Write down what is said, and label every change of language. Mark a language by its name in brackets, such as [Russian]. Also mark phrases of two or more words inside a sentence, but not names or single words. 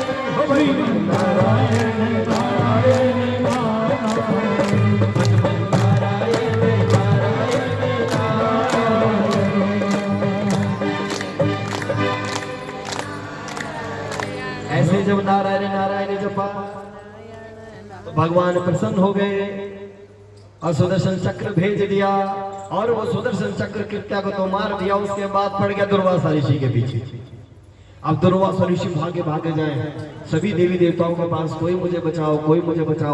[Hindi] श्रीमन नारायण नारायण नारायण, भज मन नारायण नारायण नारायण। ऐसे जब नारायण नारायण जपा तो भगवान प्रसन्न हो गए और सुदर्शन चक्र भेज दिया, और वो सुदर्शन चक्र कृत्या को तो मार दिया। उसके बाद पड़ गया दुर्वासा ऋषि के पीछे। अब दुर्वासा ऋषि भागे भागे जाए सभी देवी देवताओं के पास, कोई मुझे बचाओ, कोई मुझे बचाओ।